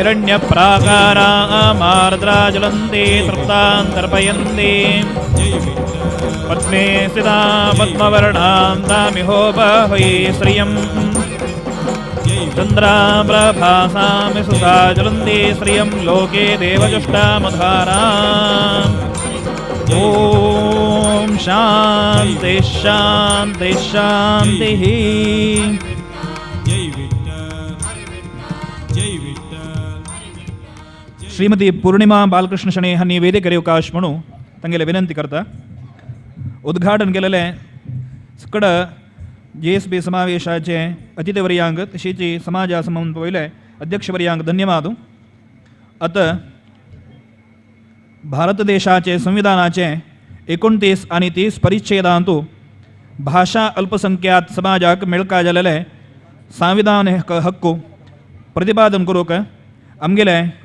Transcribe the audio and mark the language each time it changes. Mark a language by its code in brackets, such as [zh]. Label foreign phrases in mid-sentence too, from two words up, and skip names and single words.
[sa] हिरण्यप्राकारामार्द्राज्वलन्ति तृप्तां तर्पयन्ति पद्मे स्थिता पद्मवर्णां तामिहोपहये श्रियं चन्द्राप्रभासां सुधा ज्वलन्ति श्रियं लोके देवजुष्टामधाराम् ॐ शान्ति शान्ति शान्तिः. [kok] श्रीमती पूर्णिमा बालकृष्ण शणे हांणी वेदिकेर येवकाश म्हणून तांगेले विनंती करता. उद्घाटन केलेले सकड GSB समावेशाचे अतिथिवर्यांक तशीच समाजा संबंध पयले अध्यक्षवर्यांक धन्यवाद. आता भारत देशाचे संविधानाचे 29 आणि 30 परिच्छेदांतू भाषा अल्पसंख्याक समाजाक मेळका जालेले संविधानीक हक्क प्रतिपादन करूक आमगेले